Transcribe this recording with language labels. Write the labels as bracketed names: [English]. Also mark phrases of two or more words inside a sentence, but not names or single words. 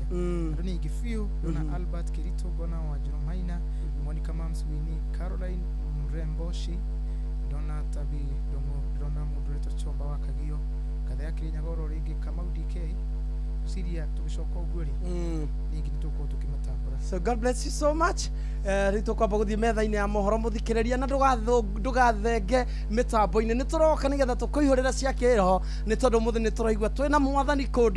[Kikuyu] Andũ nĩ ingĩ biũ, ngona Albert Kirito, ngona Wanjiru Maina, Monica Mamswini, Caroline Mremboshi, ndona Tabi Dongo, ndona mũndũ gwĩtwo Choba wa Kagio, Gathea Kinyagoro rĩngĩ Kamau DK. Siria tũgĩcoka ũguo rĩ. Ningĩ nĩtũkorwo tũkĩmatambũra. [English] So God bless you so much. [Kikuyu] Rĩtũ kwamba gũthiĩ metha-inĩ ya mohoro mũthikĩrĩria na ndũgathenge mĩtambo-inĩ nĩ tũroka nĩgetha tũkũihũrĩra cia kĩroho nĩ tondũ mũthĩ nĩ tũraigua twĩna mwathani kũndũ